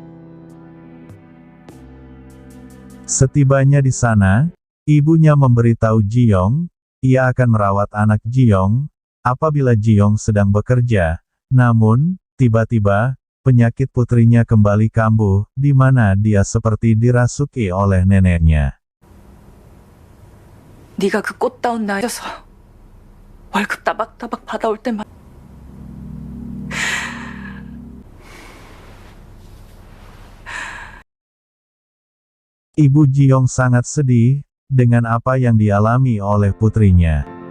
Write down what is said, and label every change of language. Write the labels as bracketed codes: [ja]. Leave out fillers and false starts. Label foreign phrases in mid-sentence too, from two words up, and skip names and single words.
[id] Setibanya di sana, ibunya memberitahu Ji-yong, ia akan merawat anak Ji-yong, apabila Ji-yong sedang bekerja, namun, tiba-tiba, penyakit putrinya kembali kambuh, di mana dia seperti dirasuki oleh neneknya. [ko] 네가 그 꽃다운 나이여서 월급 따박따박 받아올 때만 [id] Ibu Ji-yong sangat sedih dengan apa yang dialami oleh putrinya.